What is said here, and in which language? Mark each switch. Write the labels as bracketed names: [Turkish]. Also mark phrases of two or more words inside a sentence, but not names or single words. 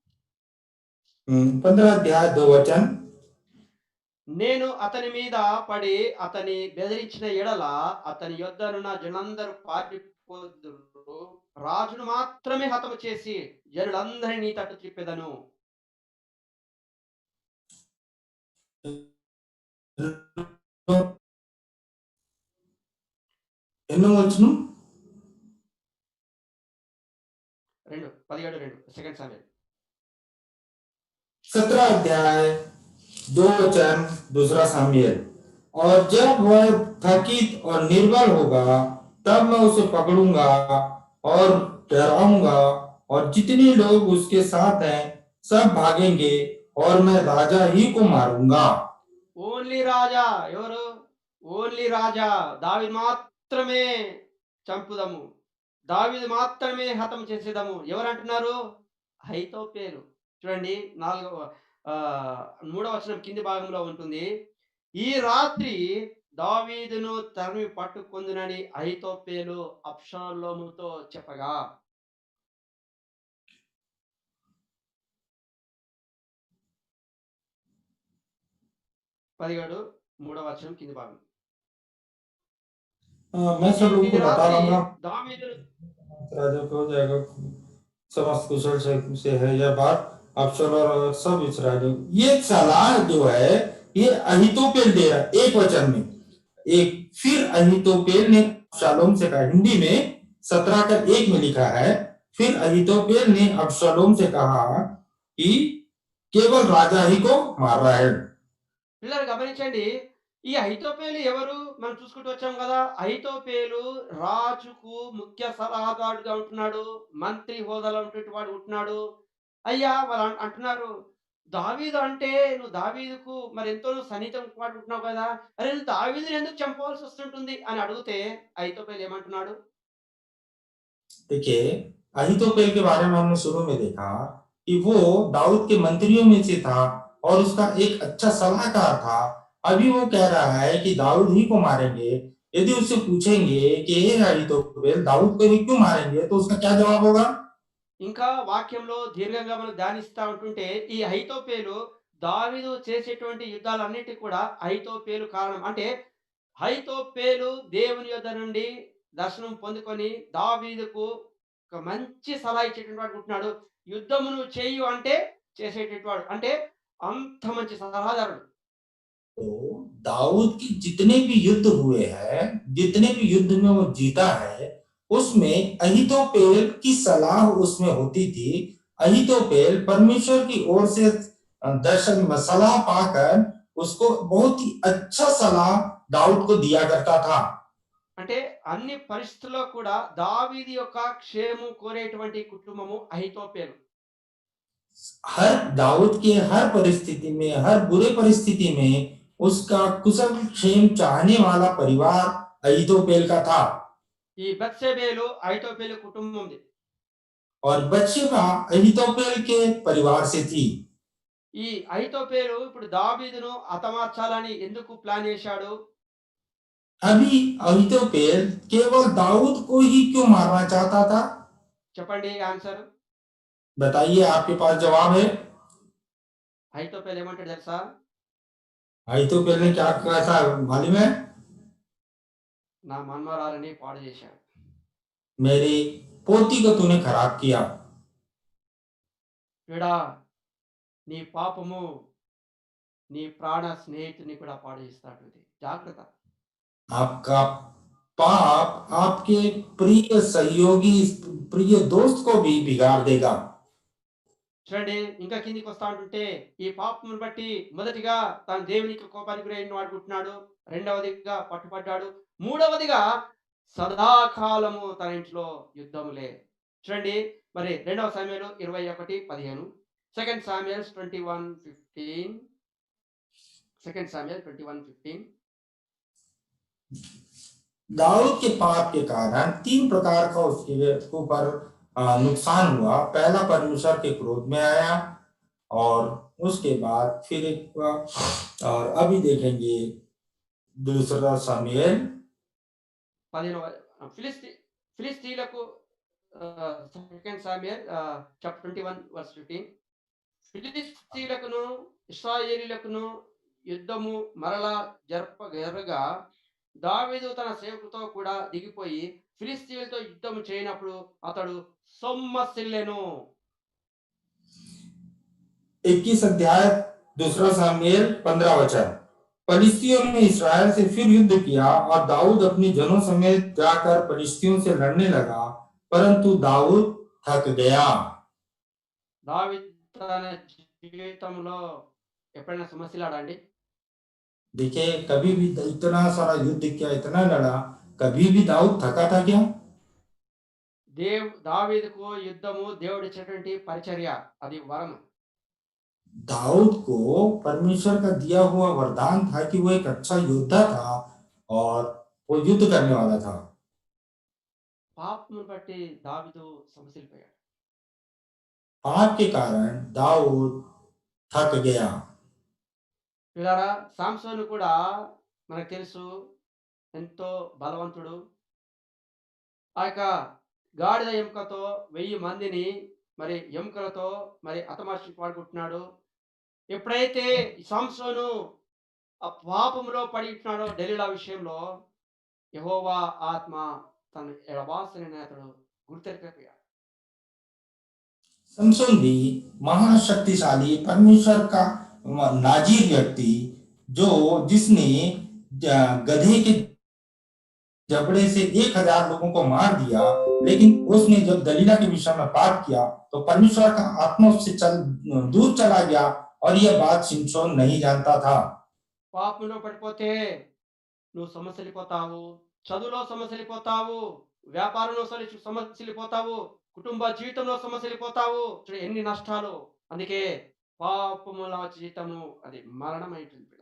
[Hindi] 15 अध्याय 2 वचन। [Telugu] నేను అతని మీద పడి అతని బెదిరించిన ఎడల అతని యొద్దనున్న జనులందరూ పారిపోదురు, రాజును మాత్రమే హతము చేసి జనులందరినీ నీ తట్టు త్రిప్పెదను. ఎన్నో వచనం? 17:2 సెకండ్ సామెల్. [Hindi] 17 अध्याय 2 वचन दूसरा सामुएल। और जब वह थकित और निर्बल होगा तब मैं उसे पकड़ूंगा और डराऊंगा और जितने लोग उसके साथ हैं सब भागेंगे और मैं राजा ही को मारूंगा। [Telugu] ఓన్లీ రాజా ఎవరు? ఓన్లీ రాజా దావీదు మాత్రమే చంపుదము, దావీదు మాత్రమే హతం చేసేదము. ఎవరు అంటున్నారు? అహీతోపెలు. చూడండి 3వ వచనం కింది భాగంలో ఉంటుంది. ఈ రాత్రి దావీదును తరిమి పట్టుకొందునని అహీతోపెలు అబ్షాలోముతో చెప్పగా, పదిహేడు 3వ వచనం కింది భాగం. [Hindi] मैं सब लोगों [Telugu] ఈ [Hindi] को बता [Telugu] రాత్రి [Hindi] दूंगा [Telugu] దావీదును [Hindi] राजा को हो जाएगा, समस्त कुशल से है यह बात अबशालोम और सब इसराइली, ये सलाह जो है ये अहीतोपेल दे रहा है एक वचन में। एक फिर अहीतोपेल ने अबशालोम से कहा, हिंदी में 17 का 1 में लिखा है, फिर अहीतोपेल ने अबशालोम से कहा कि केवल राजा ही को मार रहा है। [Telugu] పిల్లలు గమనించండి. ఈ అహితోపేలు ఎవరు? మనం చూసుకుంటూ వచ్చాం గదా! అహితోపేలు రాజుకు ముఖ్య సలహాదారుడుగా ఉంటున్నాడు. మంత్రి హోదాలో ఉన్నటువంటి వాడు ఉంటున్నాడు. అయ్యా! వాళ్ళు అంటున్నారు, "దావీదు అంటే నువ్వు దావీదుకు మరి ఎంతో సన్నిహితం వాడు ఉంటున్నావు కదా! అరే! నువ్వు దావీదుని ఎందుకు చంపవలసి వస్తుంటుంది?" అని అడిగితే అహితోపేలు ఏమంటున్నాడు? [Hindi] देखिए, अहीतोपेल के बारे में हमने शुरू में देखा कि वो दाऊद के मंत्रियों में से था और उसका एक अच्छा सलाहकार था। अभी वो कह रहा है कि दाऊद ही को मारेंगे। यदि उससे पूछेंगे कि हे अहीतोपेल, दाऊद को ही क्यों मारेंगे, तो उसका क्या जवाब होगा? [Telugu] ఇంకా వాక్యంలో దీర్ఘంగా మనం ధ్యానిస్తా ఉంటుంటే, ఈ అహీతోపెలు దావీదు చేసేటువంటి యుద్ధాలన్నిటికి కూడా అహీతోపెలు కారణం. అంటే అహీతోపెలు దేవుని యొద్ద నుండి దర్శనం పొందుకొని దావీదుకు ఒక మంచి సలహా ఇచ్చేటువంటి వాడు ఉంటున్నాడు. యుద్ధము నువ్వు చెయ్యు అంటే చేసేటటువంటి వాడు. అంటే అంత మంచి సలహాదారుడు. [Hindi] तो दाऊद के जितने भी युद्ध हुए हैं, जितने भी युद्ध में वो जीता है, उसमें अहीतोपेल की सलाह उसमें होती थी। अहीतोपेल परमेश्वर की ओर से दर्शन में सलाह पाकर उसको बहुत ही अच्छा सलाह दाऊद को दिया करता था। [Telugu] అంటే అన్ని పరిస్థితుల్లో కూడా దావీదు యొక్క క్షేమం కోరేటువంటి కుటుంబము అహీతోపెలు. [Hindi] हर दाऊद के हर परिस्थिति में, हर बुरे परिस्थिति में उसका कुशल क्षेम चाहने वाला परिवार अहीतोपेल का था। [Telugu] ఈ బత్షెబేలు అహీతోపెలు కుటుంబంది. [Hindi] और बत्शेबा अहीतोपेल के परिवार से थी। [Telugu] ఈ అహీతోపెలు ఇప్పుడు దావీదును హతమార్చాలని ఎందుకు ప్లాన్ చేశాడు? [Hindi] अभी अहीतोपेल केवल दाऊद को ही क्यों मारना चाहता था? [Telugu] చెప్పండి ఆన్సర్. [Hindi] बताइए, आपके पास जवाब है? [Telugu] అహీతోపెలు ఏమంటాడు తెలుసా? [Hindi] अहीतोपेल ने क्या कहा था मालूम है? [Telugu] నా మన్మరాలని పాడు చేశాడు. [Hindi] मेरी पोती को तूने खराब किया। [Telugu] వీడా నీ పాపము నీ ప్రాణ స్నేహితుని కూడా పాడు చేస్తాడు. జాగ్రత్త. [Hindi] आपका पाप आपके प्रिय सहयोगी, प्रिय दोस्त को भी बिगाड़ देगा। [Telugu] చూడండి ఇంకా కిందికి వస్తా ఉంటుంటే ఈ పాపమును బట్టి మొదటిగా తాను దేవునికి కోపానికి గురైన వాడుకుంటున్నాడు. రెండవదిగా పట్టుపడ్డాడు. మూడవదిగా సదాకాలము తన ఇంట్లో యుద్ధములే. చూడండి మరి 2వ సమూయేలు 21:15, సెకండ్ సామ్యూయల్స్ 21:15, సెకండ్ సామ్యూయల్ 21:15. [Hindi] दाऊद के पाप के कारण 3 प्रकार का उसके ऊपर नुकसान हुआ। पहला, परमेश्वर के क्रोध में आया, और उसके बाद फिर एक हुआ, और अभी देखेंगे दूसरा सामुएल [Telugu] 15వ ఫిలిస్తీయులకు సెకండ్ సామ్యూయల్ చాప్టర్ 21:15. ఫిలిస్తీయులకును ఇశ్రాయేలీయులకును యుద్ధము మరలా జరగగా దావీదు తన సేవకులతో కూడా దిగిపోయి ఫిలిస్తీయులతో యుద్ధం చేయనప్పుడు అతడు సొమ్మసిల్లెను. [Hindi] 21 अध्याय, दूसरा सामुएल 15 वचन। फलिस्तियों ने इसराइल से फिर युद्ध किया, और दाऊद अपने जनों समेत जाकर फलिस्तियों से लड़ने लगा, परंतु दाऊद थक गया। [Telugu] దావీదు తన జీవితంలో ఎప్పుడైనా సమస్యలాడా అండి? [Hindi] देखिए, कभी भी इतना सारा युद्ध किया, इतना लड़ा, कभी भी दाऊद थका था क्या? [Telugu] దావీదుకు యుద్ధము దేవుడిచ్చేటువంటి పరిచర్య, అది వరం. [Hindi] दाऊद को परमेश्वर का दिया हुआ वरदान था कि वो एक अच्छा योद्धा था और वो युद्ध करने वाला था। [Telugu] పాపమును బట్టి దావీదు సమసిల్లిపోయాడు. [Hindi] पाप के कारण दाऊद थक गया। [Telugu] పిల్లరా సాంసోను కూడా మనకు తెలుసు ఎంతో బలవంతుడు. ఆ యొక్క గాడిద ఎముకతో 1000 మందిని మరి ఎముకలతో మరి హతమార్చి పాడుకుంటున్నాడు. ఎప్పుడైతే ఈ సాంసోను ఆ పాపంలో పడి ఉంటున్నాడో దెలీలా విషయంలో యెహోవా ఆత్మ తన ఎడబాసనని అతడు గుర్తెరగకపోయాడు. [Hindi] समसोन भी महाशक्तिशाली परमेश्वर का नाजीर व्यक्ति, जो जिसने गधे के जबड़े से 1,000 लोगों को मार दिया, लेकिन उसने जब दलीला के विषय में पाप किया तो परमेश्वर का आत्मा उससे दूर चला गया, और यह बात सिमसोन नहीं जानता था। [Telugu] పాపంలో పడిపోతే నువ్వు సమస్యలిపోతావు, చదువులో సమస్యలిపోతావు, వ్యాపారంలో సమస్యలిపోతావు, కుటుంబ జీవితంలో సమస్యలిపోతావు. చూడు ఎన్ని నష్టాలు. అందుకే పాపముల జీతము అది మరణమై ఉంటుంది బిడ్డ.